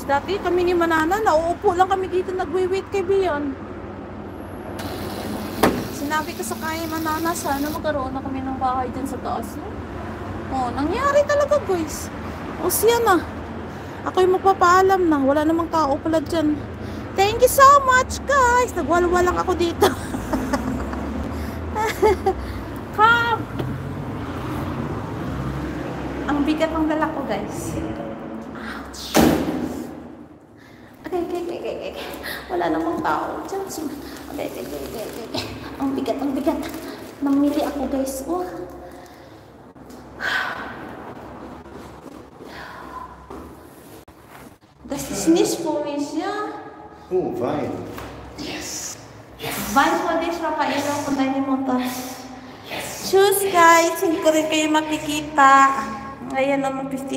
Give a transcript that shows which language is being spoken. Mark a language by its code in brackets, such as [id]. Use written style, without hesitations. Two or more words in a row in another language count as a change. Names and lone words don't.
[tl] Dati kami ni Manana, nauupo lang kami dito, nagwi-wait kay Bion. Sinabi ko sa kay Manana, sana magkaroon na kami ng bahay dyan sa taas. Oh, nangyari talaga guys. O siya na, ako'y magpapaalam na, wala namang tao pala dyan. [en] Thank you so much guys. [tl] Nagwalwalang ako dito. [en] Come! [tl] Ang bigat ng dala ko guys. [en] Ouch. Okay. [tl] Wala namang tao. Okay. Ang bigat. Namili ako guys. Oh. [de] Das ist nicht für mich, ja? Oh, Wein. [en] Yes. [de] Wein für dich, Raffaello, von deiner Mutter. [en] Yes. shoes guys, [tl] hindi ko rin kayo makikita. Ayan naman, 50